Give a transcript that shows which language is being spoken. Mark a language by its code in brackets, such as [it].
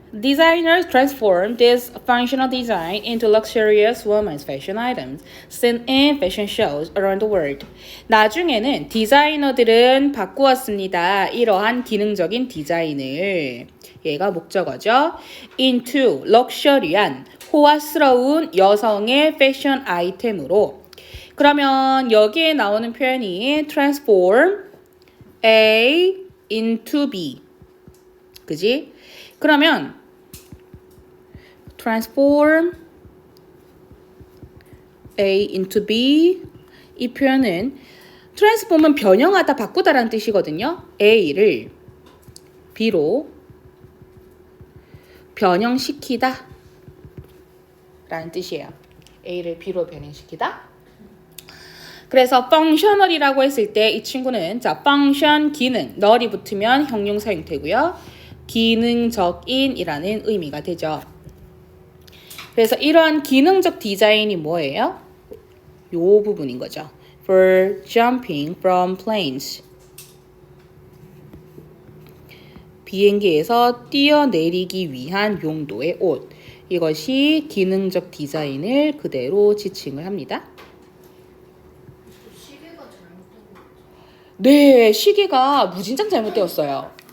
[en] Designers transformed this functional design into luxurious women's fashion items seen in fashion shows around the world. [ko] 나중에는 디자이너들은 바꾸었습니다. 이러한 기능적인 디자인을 얘가 목적어죠. into 럭셔리한 호화스러운 여성의 패션 아이템으로. 그러면 여기에 나오는 표현이 [en] transform A into B. [ko] 그지? 그러면 transform A into B 이 표현은 transform은 변형하다, 바꾸다라는 뜻이거든요. A를 B로 변형시키다 라는 뜻이에요. A를 B로 변형시키다. 그래서 functional이라고 했을 때 이 친구는 자 function 기능, 널이 붙으면 형용사 형태고요. 기능적인이라는 의미가 되죠. 그래서 이러한 기능적 디자인이 뭐예요? 요 부분인 거죠. [en] For jumping from planes. [ko] 비행기에서 뛰어내리기 위한 용도의 옷. 이것이 기능적 디자인을 그대로 지칭을 합니다. 시계가 잘못된 거. 네, 시계가 무진장 잘못되었어요.